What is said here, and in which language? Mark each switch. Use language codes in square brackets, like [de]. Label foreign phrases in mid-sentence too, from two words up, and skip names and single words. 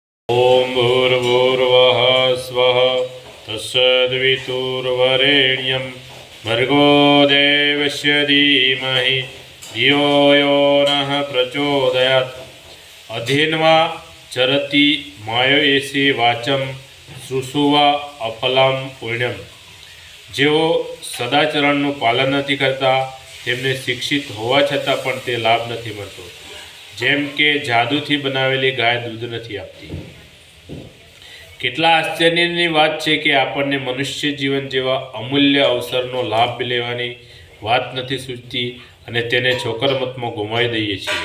[sa] ओम भूर्भुवः स्वः तत्सवितुर्वरेण्यं भर्गो देवस्य धीमहि धियो यो नः प्रचोदयात्। अधीन्वा चरति माययेसि वाचं शुशुवा अफलां पुण्यम। [gu] જેઓ સદાચરણનું પાલન નથી કરતા તેમને શિક્ષિત હોવા છતાં પણ તે લાભ નથી મળતો, જેમ કે જાદુથી બનાવેલી ગાય દૂધ નથી આપતી। કેટલા આશ્ચર્યની વાત છે કે આપણને મનુષ્ય જીવન જેવા અમૂલ્ય અવસરનો લાભ લેવાની વાત નથી સૂચતી અને તેને છોકરમતમાં ગુમાવી દઈએ છીએ।